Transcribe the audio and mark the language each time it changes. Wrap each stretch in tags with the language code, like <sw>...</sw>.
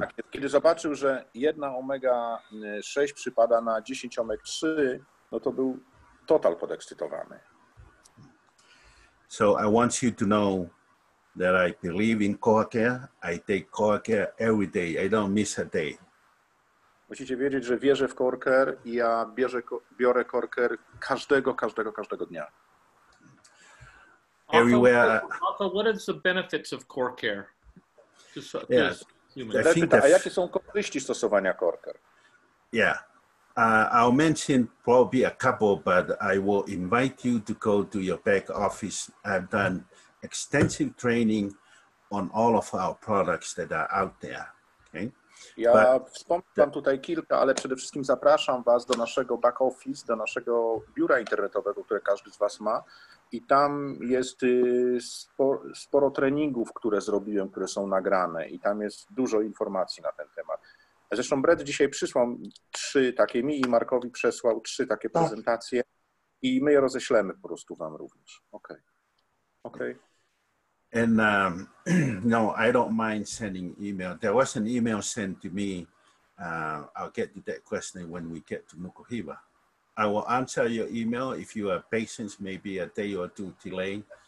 <pl>Tak, kiedy zobaczył, że jedna omega-6 przypada na 10 omega-3, no to był total podekscytowany.</pl> <en>So I want you to know that I believe in core care. I take core care every day. I don't miss a day.</en> <pl>Musicie wiedzieć, że wierzę w core care i ja biorę core care każdego dnia.</pl> <en>Everywhere. Also, what is the benefits of core care? Yes.</en> <pl>A jakie są korzyści stosowania core care?</pl> <en>Yeah. I'll mention probably a couple, but I will invite you to go to your back office. I've done extensive training on all of our products that are out there. Okay?</en> <pl>Ja wspomnę tutaj kilka, ale przede wszystkim zapraszam Was do naszego back office, do naszego biura internetowego, które każdy z Was ma. I tam jest sporo treningów, które zrobiłem, które są nagrane i tam jest dużo informacji na ten temat. Zresztą Brett dzisiaj przysłał 3 takie, mi i Markowi przesłał 3 takie prezentacje i my je roześlemy po prostu Wam również.</pl> <en>Okay. And no, I don't mind sending email. There was an email sent to me. I'll get to that question when we get to Nukuhiva. I will answer your email if you are patient, maybe a day or 2 delay.</en>